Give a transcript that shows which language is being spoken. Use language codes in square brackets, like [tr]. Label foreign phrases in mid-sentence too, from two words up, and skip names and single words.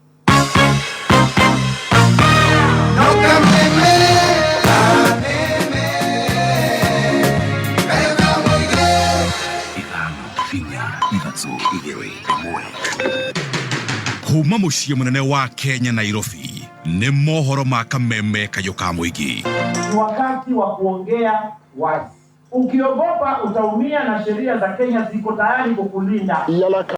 [ki] Kuma muciĩ munene wa Kenya Nairobi ni mohoro ma Kameme Kayo ka Muigi. [sw] Wakati wa kuongea wazi. Ukiogopa utaumia na sheria za Kenya ziko tayari kukulinda.